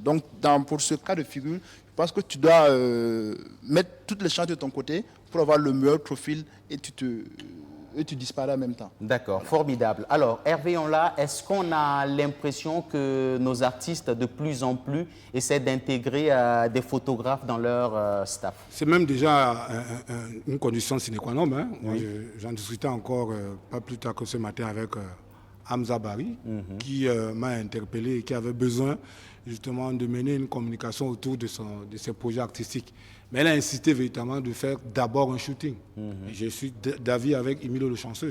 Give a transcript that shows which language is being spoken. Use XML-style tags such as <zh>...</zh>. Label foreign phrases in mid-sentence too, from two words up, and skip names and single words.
<fr>Donc, pour ce cas de figure, je pense que tu dois mettre toutes les chances de ton côté pour avoir le meilleur profil et tu disparais en même temps. D'accord, formidable. Alors, Hervé Onla, est-ce qu'on a l'impression que nos artistes, de plus en plus, essaient d'intégrer des photographes dans leur staff? C'est même déjà une condition</fr> <la>sine qua non.</la> <fr>Hein. J'en discutais encore pas plus tard que ce matin avec Hamza Bari, qui m'a interpellé et qui avait besoin justement de mener une communication autour de ses projets artistiques. Mais elle a insisté véritablement de faire d'abord un shooting. Et je suis d'avis avec Emilio Le Chanceux.</fr>